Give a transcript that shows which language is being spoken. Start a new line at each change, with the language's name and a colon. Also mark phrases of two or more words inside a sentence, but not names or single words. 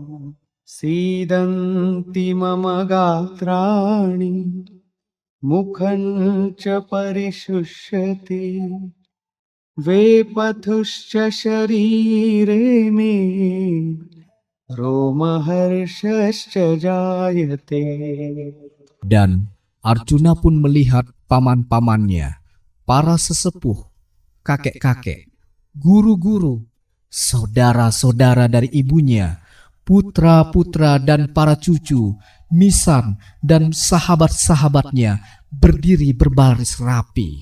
Sanskrit: सीदन्ति मम गात्राणि मुखं च परिशुष्यति वेपथुश्च शरीरे मे रोमहर्षश्च जायते.
Indonesian: Dan Arjuna pun melihat paman-pamannya, para sesepuh, kakek-kakek, guru-guru, saudara-saudara dari ibunya, putra-putra dan para cucu, misan dan sahabat-sahabatnya berdiri berbaris rapi.